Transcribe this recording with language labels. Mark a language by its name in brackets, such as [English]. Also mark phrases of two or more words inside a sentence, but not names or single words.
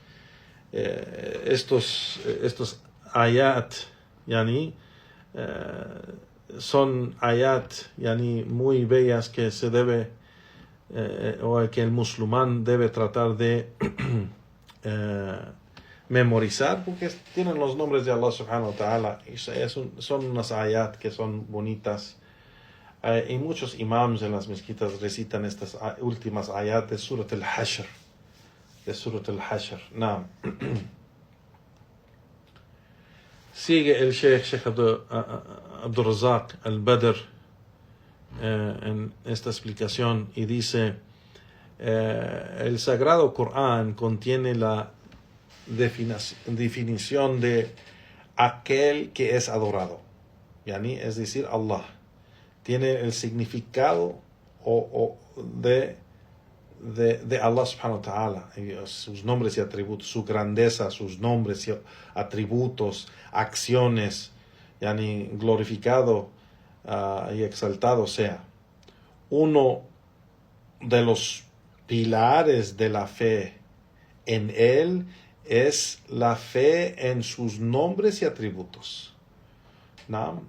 [Spanish] Estos ayat, son ayat, muy bellas que se debe, o que el musulmán debe tratar de memorizar, porque tienen los nombres de Allah [Arabic] سبحانه وتعالى, [Spanish] y son unas ayat que son bonitas. Y muchos imams en las mezquitas recitan estas últimas ayat de Surat al-Hashr. De Surat al-Hashr. Naam. Sigue el Sheikh Abdul Razak al-Badr en esta explicación y dice: el Sagrado Corán contiene la definición de aquel que es adorado, yani, es decir, Allah. Tiene el significado de Allah [Arabic] سبحانه وتعالى, [Spanish] sus nombres y atributos, su grandeza, sus nombres y atributos, acciones, yani, glorificado y exaltado sea. Uno de los pilares de la fe en Él es la fe en sus nombres y atributos, ¿no?